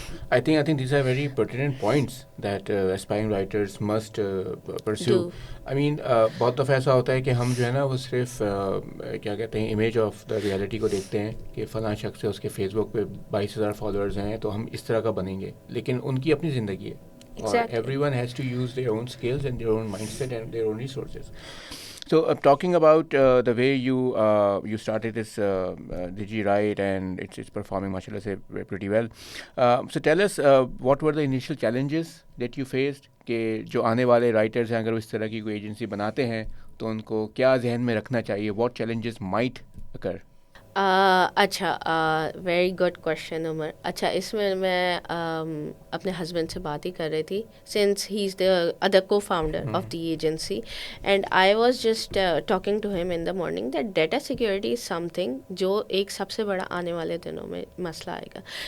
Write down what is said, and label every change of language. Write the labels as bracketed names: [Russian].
[English] I think these are very pertinent points that aspiring writers must pursue. I mean, [Urdu] بہت دفعہ ایسا ہوتا ہے کہ ہم جو ہے نا وہ صرف کیا کہتے ہیں [English] image of the reality [Urdu] کو دیکھتے ہیں کہ فلاں شخص ہے، اس کے فیس بک پہ 22,000 فالوورز ہیں تو ہم اس طرح کا بنیں گے. لیکن ان کی اپنی زندگی ہے، اور [English] everyone has to use their own skills and their own mindset and their own resources. So talking about the way you started this DigiWrite, and it's performing mashallah say pretty well. So tell us what were the initial challenges that you faced [Urdu] کہ جو آنے والے writers ہیں اگر وہ اس طرح کی کوئی ایجنسی بناتے ہیں تو ان کو کیا ذہن میں رکھنا چاہیے؟ [English] what challenges might occur? [Urdu] اچھا، [English] very good question [Urdu] عمر. اچھا، اس میں اپنے ہسبینڈ سے بات ہی کر رہی تھی [English] since he is the other co founder of the agency, and I was just talking to him in the morning that data security is something [Urdu] جو ایک سب سے بڑا آنے والے دنوں میں مسئلہ آئے گا.